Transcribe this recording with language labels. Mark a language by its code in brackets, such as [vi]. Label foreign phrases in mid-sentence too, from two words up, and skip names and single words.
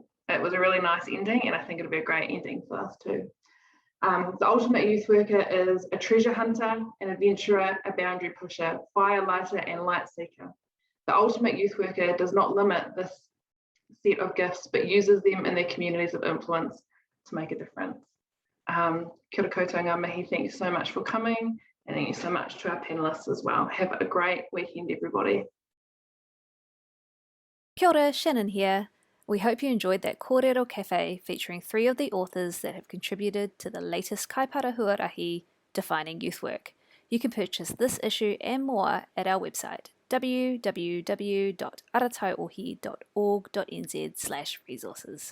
[en] It was a really nice ending, and I think it'll be a great ending for us too. The ultimate youth worker is a treasure hunter, an adventurer, a boundary pusher, fire lighter, and light seeker. The ultimate youth worker does not limit this set of gifts, but uses them in their communities of influence to make a difference. [mi] Kia ora koutou ngā mihi, [en] thank you so much for coming, and thank you so much to our panellists as well. Have a great weekend, everybody. [mi] Kia ora, [en] Shannon here. We hope you enjoyed that Kōrero Café featuring 3 of the authors that have contributed to the latest Kaiparahuarahi defining youth work. You can purchase this issue and more at our website, www.arataiohi.org.nz/resources.